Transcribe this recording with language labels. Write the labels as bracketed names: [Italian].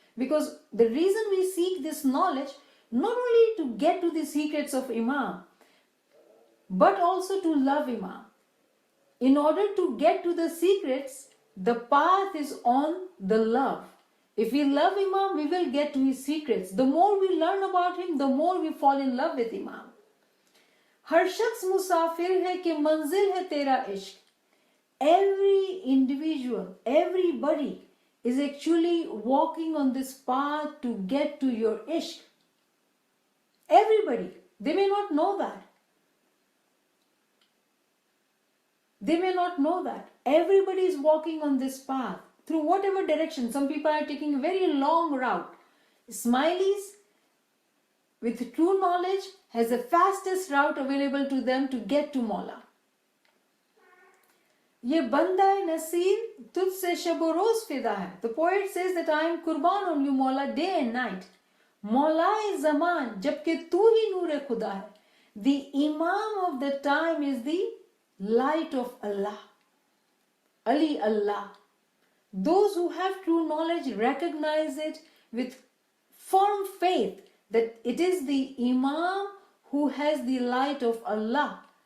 [English] Because the reason we seek this knowledge, not only to get to the secrets of Imam, but also to love Imam. In order to get to the secrets, the path is on the love. If we love Imam, we will get to his secrets. The more we learn about him, the more we fall in love with Imam. [Hindi] हर शख्स मुसाफिर है कि मंजिल है तेरा इश्क. [English] Every individual, everybody is actually walking on this path to get to your ishq. Everybody. They may not know that. They may not know that. Everybody is walking on this path through whatever direction. Some people are taking a very long route. Smileys, with true knowledge, has the fastest route available to them to get to Mawla. [Hindi] ये बंदा नसीर तुझसे शबो रोज फिदा है. [English] The poet says that I am कुर्बान on you मौला day and night. [Hindi] मौलाए ज़मान जबकि तू ही नूर खुदा है. [English] The imam of the time is the light of Allah. Ali Allah. Those who have true knowledge recognize it with firm faith that it is the imam who has the light of Allah.